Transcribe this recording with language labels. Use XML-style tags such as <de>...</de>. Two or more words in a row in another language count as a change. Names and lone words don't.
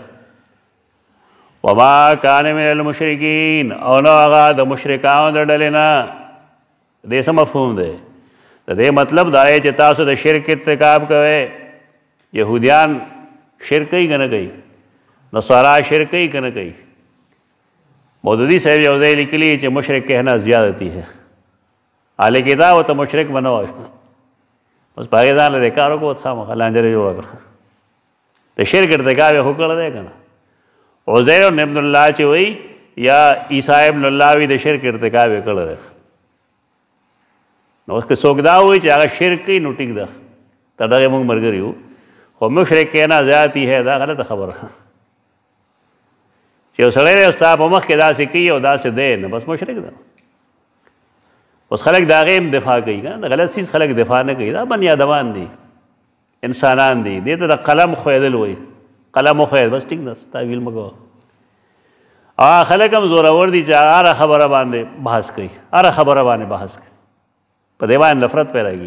<ar>وما کان من المشرکین،</ar> <ps>او نو هغه د مشرکانو د ډلې نه. دې څه مفهوم دی؟ د دې مطلب دا دی چې تاسو د شرک ارتکاب کوئ. یهودیان شرک کوي که نه کوي؟ نصارا شرک کوي که نه کوي؟ مودودی صاحب یو ځای لیکلي چې</ps> <ur>مشرک کہنا زیادتی ہے.</ur> <ps>اهل کتاب ورته مشرک به نه وایي، بس په هغې ځان له دې کار وکړو خامخا لانجه یې جوړه کړه. د شرک ارتکاب یې خو کړی دی که نه. عزیر</ps> <ar>ابن الله</ar> <ps>چې وایي یا عیسی</ps> <ar>ابن الله</ar> <ps>وي د شرک ارتکاب یې کړی دی. نو اوس که څوک دا وایي چې هغه شرک کوي نو ټیک ده، تر دغې موږ ملګري یو. خو</ps> <ur>مشرک کہنا زیادتی ہے</ur> <ps>دا غلطه خبره. چې یو سړی دی ستا په مخ کې داسې کوي او داسې دی نو بس مشرک ده. اوس خلک د هغې هم دفاع کوي که نه، د غلط څیز خلک دفاع نه کوي. دا بني ادمان دي، انسانان دي. دې ته د قلم ښویېدل وایي. قلم وښویېد بس ټیک ده، تاویل مه کوه. او خلک هم زورور دي چې هره خبره باندې بحث کوي، هره خبره باندې بحث کوي، په دې باندې نفرت پیدا کېږي.</ps>